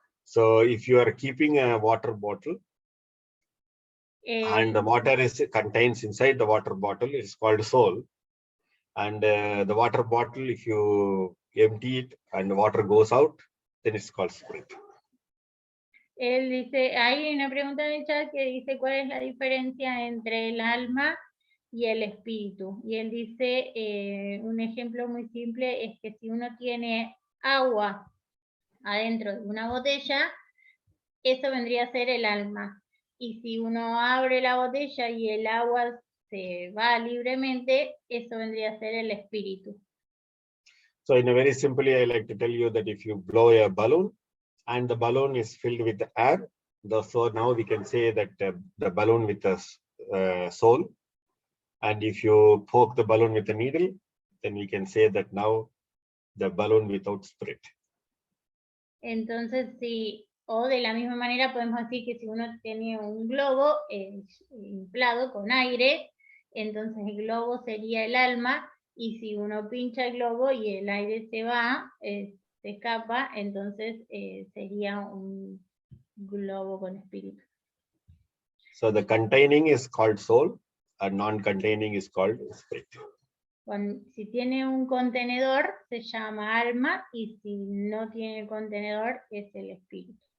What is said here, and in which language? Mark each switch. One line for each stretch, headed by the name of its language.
English: So if you are keeping a water bottle and the water contains inside the water bottle, it's called soul. And the water bottle, if you empty it and the water goes out, then it's called spirit.
Spanish: Él dice, hay una pregunta en el chat que dice cuál es la diferencia entre el alma y el espíritu. Y él dice, un ejemplo muy simple es que si uno tiene agua adentro de una botella, eso vendría a ser el alma. Y si uno abre la botella y el agua se va libremente, eso vendría a ser el espíritu.
English: So in a very simply, I like to tell you that if you blow a balloon and the balloon is filled with air, so now we can say that the balloon with a soul. And if you poke the balloon with a needle, then we can say that now the balloon without spirit.
Spanish: Entonces, sí, o de la misma manera podemos decir que si uno tiene un globo inflado con aire, entonces el globo sería el alma, y si uno pincha el globo y el aire se va, se escapa, entonces sería un globo con espíritu.
English: So the containing is called soul and non-containing is called spirit.
Spanish: Si tiene un contenedor se llama alma, y si no tiene contenedor es el espíritu.